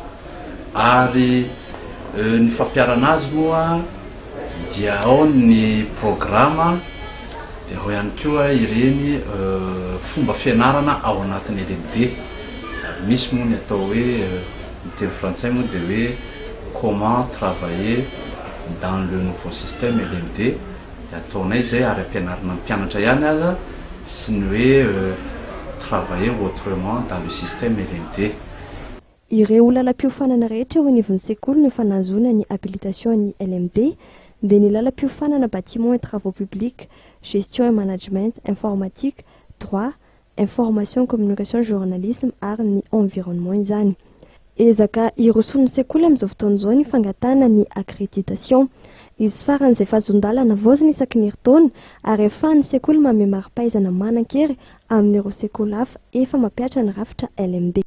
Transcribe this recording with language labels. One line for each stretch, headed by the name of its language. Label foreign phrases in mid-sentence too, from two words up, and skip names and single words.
Malagasy: ary ny fampiarana azy moa dia ao ny programa dia ao ihany koa ireny fomba fianarana ao anatin'ny LMD. Misy moa ny atao hoe ny teny frantsay moa dia hoe
French: comment travailler dans le nouveau système LMD
Malagasy: dia ataonay zay ary ampianarana mpianatra ihany aza sy ny hoe
French: travailler autrement dans le système LMD.
Malagasy: Ireo lalam-piofanana rehetra ao anivon'ny sekoly no efa nahazoana ny habilitation ny LMD dia ny lalam-piofanana
French: bâtiment et travaux publics, gestion et management, informatique, droit, information, communication, journalisme
Malagasy: ary ny environnement izany. Ezaka iroson'ny sekoly amin'izao fotoana izao ny fangatana ny accréditation. Izy faran'izay fahazon-dalana vaozina isaky ny herintaona ary ahafahan'ny sekoly manome mari-pahaizana manan-kery amin'ireo sekoly hafa efa mampiatra ny rafitra LMD.